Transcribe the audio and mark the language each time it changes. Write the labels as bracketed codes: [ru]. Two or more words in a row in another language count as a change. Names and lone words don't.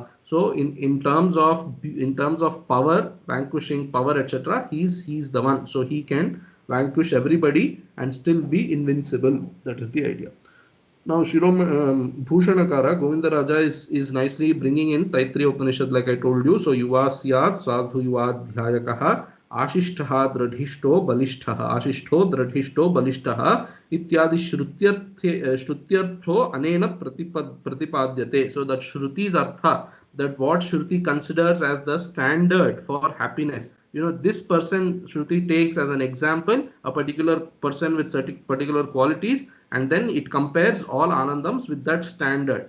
[en] So in terms of power, vanquishing power, etc., he's the one. So he can vanquish everybody and still be invincible. That is the idea. Now, Bhushanakara, Govindaraja is nicely bringing in Taittiriya Upanishad, like I told you. So, [sa] Yuvasyat sadhu yuvadhyayakaha ashishtaha dradhishto balishtaha ashishto dradhishto balishtaha ityadi shrutyartho anena pratipadyate. [en] So, that Shruti's artha, that what Shruti considers as the standard for happiness. You know, this person Shruti takes as an example a particular person with certain particular qualities, and then it compares all Anandams with that standard.